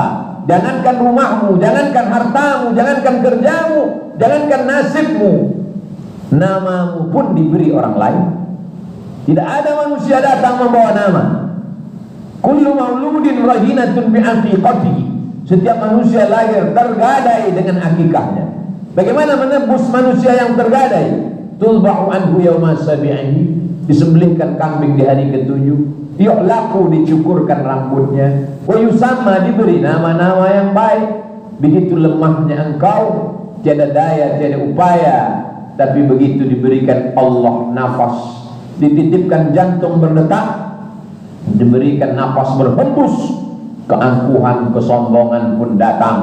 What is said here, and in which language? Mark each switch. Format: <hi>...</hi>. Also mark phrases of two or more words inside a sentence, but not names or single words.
<id>Jangankan rumahmu, jangankan hartamu, jangankan kerjamu, jangankan nasibmu, namamu pun diberi orang lain. Tidak ada manusia datang membawa nama.</id> <ar>كل مولود رهينة بعقيقته,</ar> <id>setiap manusia lahir tergadai dengan akikahnya. Bagaimana menebus manusia yang tergadai?</id> <ar>تذبح عنه يوم سابعه,</ar> <id>disembelihkan kambing di hari ke-7, yu'laku, dicukurkan rambutnya,</id> <ar>ويسمى,</ar> <id>diberi nama-nama yang baik. Begitu lemahnya engkau, tiada daya, tiada upaya, tapi begitu diberikan Allah nafas, dititipkan jantung berdetak, diberikan nafas berhembus, keangkuhan, kesombongan pun datang.</id>